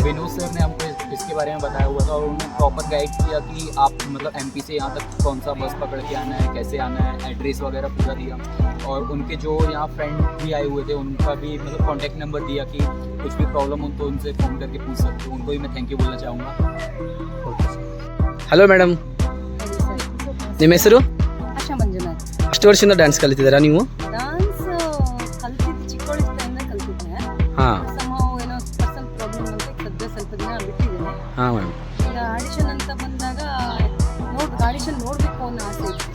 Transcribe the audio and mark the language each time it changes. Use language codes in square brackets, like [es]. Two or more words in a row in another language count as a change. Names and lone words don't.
[hi] विनोद सर ने हमको इसके बारे में बताया हुआ था और उन्होंने [en] proper guide [hi] किया कि आप मतलब एमपी से यहाँ तक कौन सा बस पकड़ के आना है, कैसे आना है, एड्रेस वगैरह पूरा दिया. और उनके जो यहाँ फ्रेंड भी आए हुए थे उनका भी मतलब [en] contact number [hi] दिया कि कुछ भी प्रॉब्लम हो तो उनसे फ़ोन करके पूछ सकते हो. उनको भी मैं [en] thank you [hi] बोलना चाहूँगा. [kn] ಹಲೋ ಮೇಡಮ್, ನಿಮ್ಮ ಹೆಸರು? ಆಶಾ ಮಂಜುನಾಥ್. ಎಷ್ಟು ವರ್ಷದಿಂದ ಡ್ಯಾನ್ಸ್ ಕಲಿತಿದ್ದೀರಾ ನೀವು? ಡಾನ್ಸ್ ಕಲ್ತಿದ್ದು ಚಿಕ್ಕವಳಿಂದ ಕಲ್ತಿದ್ದೆ. ಹಾಂ ಏನೋ [en] personal problem [kn] ಅಂತ ಸದ್ಯ ಸ್ವಲ್ಪ ದಿನ ಬಿಟ್ಟಿದ್ದೇನೆ. ಹಾಂ ಮೇಡಮ್. ಈಗ ಆಡಿಷನ್ ಅಂತ ಬಂದಾಗ ಆಡಿಷನ್ ನೋಡಬೇಕು ಅನ್ನೋ ಆಸೆ ಇತ್ತು.